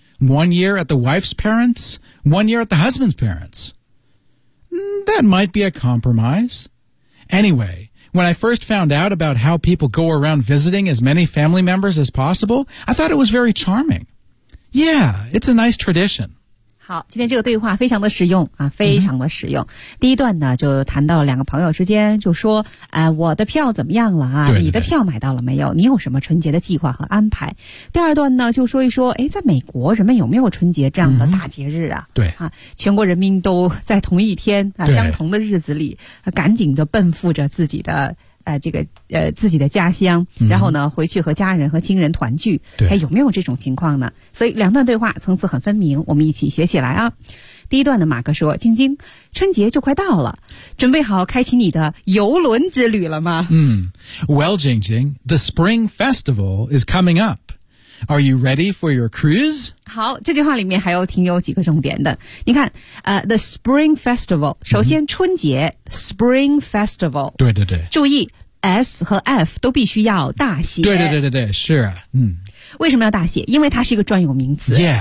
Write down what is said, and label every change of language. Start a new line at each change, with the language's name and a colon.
English: 1 year at the wife's parents, 1 year at the husband's parents. That might be a compromise. Anyway... When I first found out about how people go around visiting as many family members as possible, I thought it was very charming. Yeah, it's a nice tradition.
Chinese: 好，今天这个对话非常的实用啊，非常的实用。 Mm-hmm. 第一段呢，就谈到两个朋友之间，就说，我的票怎么样了啊？对对对，你的票买到了没有？你有什么春节的计划和安排？第二段呢，就说一说，哎，在美国人们有没有春节这样的大节日啊？ Mm-hmm. 对啊，全国人民都在同一天啊，相同的日子里，啊、赶紧的奔赴着自己的。自己的家乡，然后呢，回去和家人和亲人团聚，还有没有这种情况呢？所以两段对话层次很分明，我们一起学起来啊。第一段的马克说：“晶晶，春节就快到了，准备好开启你的游轮之旅了吗？”
English: Well, Jing Jing, the Spring Festival is coming up. Are you ready for your cruise?
Chinese: 好，这句话里面还有挺有几个重点的。你看，the Spring Festival, 首先春节、mm-hmm. ,Spring Festival. 对对对。注意S 和 F 都必须要大写。对对对对对，是啊，嗯。为什么要大写？因为它是一个专有名词。